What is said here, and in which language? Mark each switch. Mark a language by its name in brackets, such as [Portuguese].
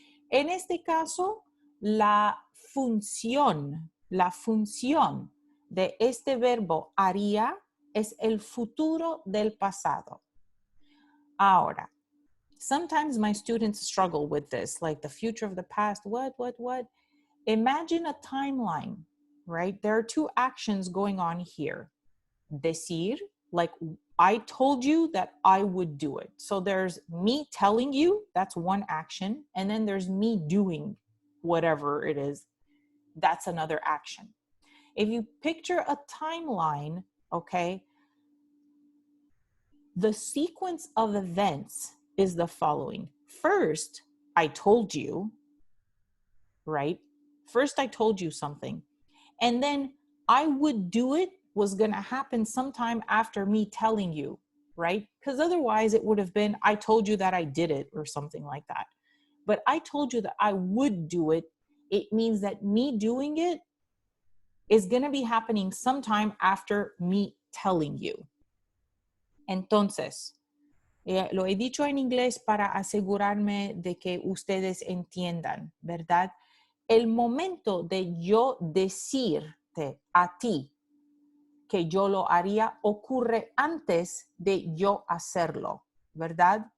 [Spanish] En este caso, la función de este verbo haría es el futuro del pasado. [English] Ahora, sometimes my students struggle with this, like the future of the past, what? Imagine a timeline. Right? There are 2 actions going on here. Decir, like I told you that I would do it. So there's me telling you, that's one action. And then there's me doing whatever it is. That's another action. If you picture a timeline, okay, the sequence of events is the following. First, I told you, right? First, I told you something. And then I would do it was going to happen sometime after me telling you, right? Because otherwise it would have been, I told you that I did it or something like that. But I told you that I would do it. It means that me doing it is going to be happening sometime after me telling you. [Spanish] Entonces, lo he dicho en inglés para asegurarme de que ustedes entiendan, ¿verdad? El momento de yo decirte a ti que yo lo haría ocurre antes de yo hacerlo, ¿verdad?